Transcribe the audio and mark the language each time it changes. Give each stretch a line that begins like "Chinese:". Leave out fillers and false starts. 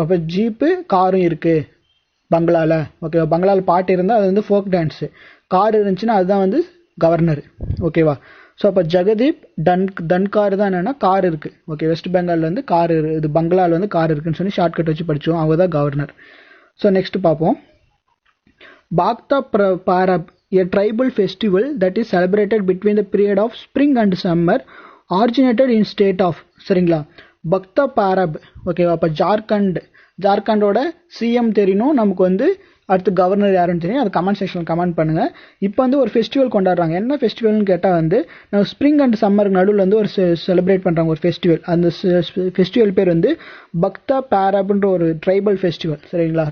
Tamil: அப்போ ஜீப்பு காரும் இருக்கு பங்களால. ஓகேவா? பங்களால பாட்டு இருந்தால் அது வந்து ஃபோக் டான்ஸு. கார் இருந்துச்சுன்னா அதுதான் வந்து கவர்னர். ஓகேவா? ஸோ அப்போ ஜெகதீப் தன்கார் தான் என்னன்னா கார் இருக்கு. ஓகே, வெஸ்ட் பெங்காலில் வந்து கார் இது, பங்களாவில் வந்து கார் இருக்குன்னு சொல்லி ஷார்ட்கட் வச்சு படிச்சோம். அவங்க தான் கவர்னர். ஸோ நெக்ஸ்ட் பார்ப்போம்.
English: Bhagta Parab, a tribal festival that is celebrated between the period of spring and summer, originated in state of.
Tamil: சரிங்களா? பக்தா பாரப். ஓகேவா? அப்போ ஜார்க்கண்டோட சிஎம் தெரியணும் நமக்கு. வந்து அடுத்து கவர்னர் யாருன்னு தெரியும். அது கமெண்ட் செக்ஷனில் கமெண்ட் பண்ணுங்க. இப்போ வந்து ஒரு ஃபெஸ்டிவல் கொண்டாடுறாங்க. என்ன ஃபெஸ்டிவல்னு கேட்டால் வந்து நம்ம ஸ்ப்ரிங் அண்ட் சம்மருக்கு நடுவில் வந்து ஒரு செலிப்ரேட் பண்ணுறாங்க ஒரு ஃபெஸ்டிவல். அந்த ஃபெஸ்டிவல் பேர் வந்து பக்தா பாரப்ன்ற ஒரு ட்ரைபல் ஃபெஸ்டிவல். சரிங்களா?